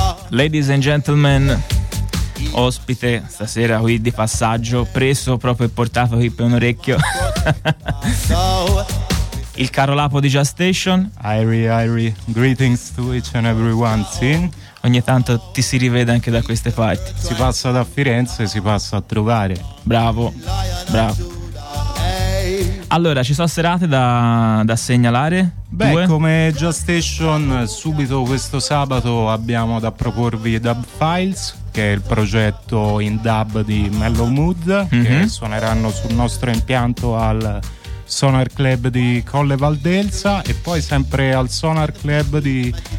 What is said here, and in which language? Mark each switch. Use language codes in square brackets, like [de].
[en] Ladies and gentlemen, [it] ospite stasera qui di passaggio, preso proprio e portato qui per un orecchio, il caro Lapo di Just Station. [en] Irie, greetings to each and everyone. [it] Sì. Ogni tanto ti si rivede anche da queste parti. Si passa da Firenze e si passa a trovare. Bravo, bravo. Allora, ci sono serate da segnalare? Beh, due. Come Jazz Station, subito questo sabato abbiamo da proporvi Dub Files, che è il progetto in dub di Mellow Mood, che suoneranno sul nostro impianto al Sonar Club di Colle Valdelsa, e poi sempre al Sonar Club di